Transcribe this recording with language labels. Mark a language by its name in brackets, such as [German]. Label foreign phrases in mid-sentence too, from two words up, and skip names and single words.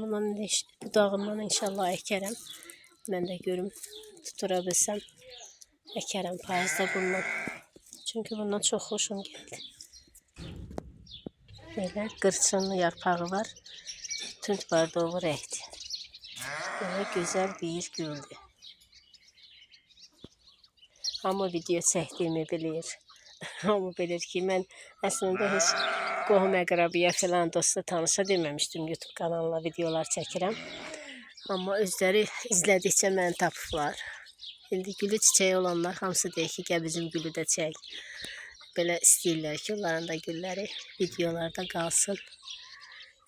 [Azerbaijani] Bundan budağından inşallah əkərəm. Mən də görüm tutura bilsəm əkərəm payızda bundan. Çünki bundan çox xoşum gəldi. Belə qırçınlı yarpağı var. Tünd bardovu renkdir. [Turkish] Böyle güzel bir güldü. [Azerbaijani] Ama video çəkdiyimi bilir. Ama bilir ki mən əslində heç qohum əqrabiyə falan dosta tanışa deməmişdim. YouTube kanalına videolar çəkirəm. Amma özləri izlədikcə məni tapıblar. İndi gülü çiçəyi olanlar hamısı deyir ki, gəl bizim gülü də çək. Belə istəyirlər ki, onların da gülləri videolarda qalsın.